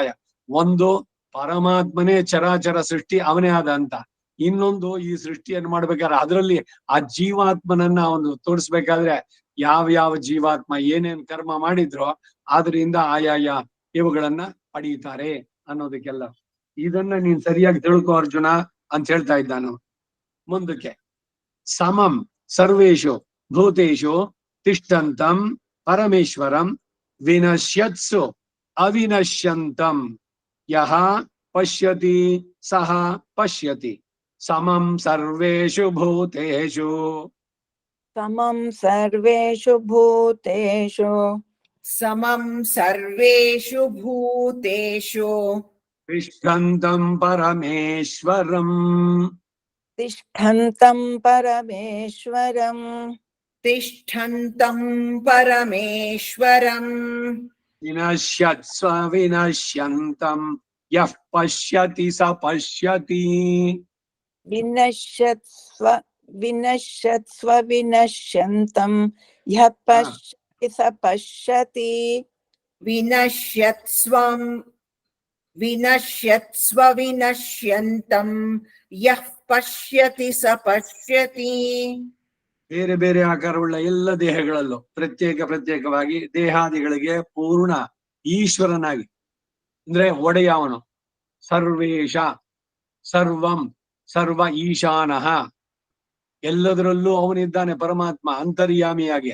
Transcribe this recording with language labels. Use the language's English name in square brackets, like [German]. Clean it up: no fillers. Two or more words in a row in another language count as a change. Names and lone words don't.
[Kannada] ಒಂದು ಪರಮಾತ್ಮನೇ ಚರಾಚರ ಸೃಷ್ಟಿ ಅವನೇ ಆದ ಅಂತ, ಇನ್ನೊಂದು ಈ ಸೃಷ್ಟಿಯನ್ನು ಮಾಡ್ಬೇಕಾದ್ರೆ ಅದರಲ್ಲಿ ಆ ಜೀವಾತ್ಮನನ್ನ ಒಂದು ತೋರಿಸ್ಬೇಕಾದ್ರೆ ಯಾವ ಜೀವಾತ್ಮ ಏನೇನ್ ಕರ್ಮ ಮಾಡಿದ್ರೋ ಆದ್ರಿಂದ ಆಯಾಯ ಇವುಗಳನ್ನ ಪಡೀತಾರೆ ಅನ್ನೋದಕ್ಕೆಲ್ಲ. ಇದನ್ನ ನೀನ್ ಸರಿಯಾಗಿ ತಿಳ್ಕೊ ಅರ್ಜುನ ಅಂತ ಹೇಳ್ತಾ ಇದ್ದಾನು. [Sanskrit] ಮುಂದಕ್ಕೆ ಸಮಂ ಸರ್ವೇಷು ಭೂತೇಷು ತಿಷ್ಠಂತಂ ಪರಮೇಶ್ವರಂ ವಿನಶ್ಯತ್ಸು ಅವಿನಶ್ಯಂತಂ ಯಹ ಪಶ್ಯತಿ ಸಹ ಪಶ್ಯತಿ ಸಮಂ ಸರ್ವೇಷು ಭೂತೇಷು. ಸಮಂ ಸರ್ವೇಷು ಭೂತೇಷು ಸಮಂ ಸರ್ವೇಷು ಭೂತೇಷು ತಿಷ್ಠಂತಂ ಪರಮೇಶ್ವರಂ ತಿಷ್ಠಂತಂ ಪರಮೇಶ್ವರಂ ತಿಷ್ಠಂತಂ ಪರಮೇಶ್ವರಂ ವಿನಶ್ಯತ್ಸ್ವ ವಿನಶ್ಯಂತಂ ಯಃ ಪಶ್ಯತಿ ಸ ಪಶ್ಯತಿ. ವಿನಶ್ಯತ್ಸ್ವ ವಿನಶ್ಯತ್ಸ್ವ ವಿನಶ್ಯಂತಂ ಯಃ ಪಶ್ಯತಿ ಸ ಪಶ್ಯತಿ. ವಿನಶ್ಯತ್ಸ್ವಂ ವಿನಶ್ಯತ್ಸ್ವ ವಿನಶ್ಯಂತಂ ಯಃ ಪಶ್ಯತಿ ಸ ಪಶ್ಯತಿ. [Kannada] ಬೇರೆ ಬೇರೆ ಆಕಾರವುಳ್ಳ ಎಲ್ಲ ದೇಹಗಳಲ್ಲೂ ಪ್ರತ್ಯೇಕವಾಗಿ ದೇಹಾದಿಗಳಿಗೆ ಪೂರ್ಣ ಈಶ್ವರನಾಗಿ ಅಂದ್ರೆ ಒಡೆಯವನು. [Sanskrit] ಸರ್ವೇಶ ಸರ್ವಂ ಸರ್ವ ಈಶಾನಃ, [Kannada] ಎಲ್ಲದರಲ್ಲೂ ಅವನಿದ್ದಾನೆ ಪರಮಾತ್ಮ ಅಂತರ್ಯಾಮಿಯಾಗಿ.